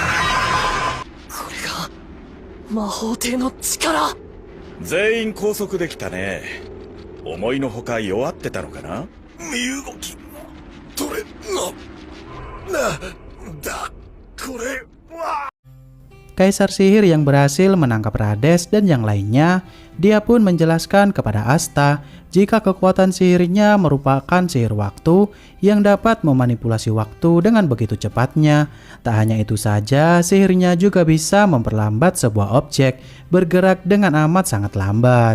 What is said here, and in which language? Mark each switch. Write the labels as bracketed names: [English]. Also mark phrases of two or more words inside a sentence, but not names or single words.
[Japanese] これが魔法帝の力。全員拘束できたね。思いのほか弱ってたのかな。身動き取れなんだこれは。 [Indonesian] Kaisar Sihir yang berhasil menangkap Rades dan yang lainnya, dia pun menjelaskan kepada Asta jika kekuatan sihirnya merupakan sihir waktu yang dapat memanipulasi waktu dengan begitu cepatnya. Tak hanya itu saja, sihirnya juga bisa memperlambat sebuah objek bergerak dengan amat sangat lambat.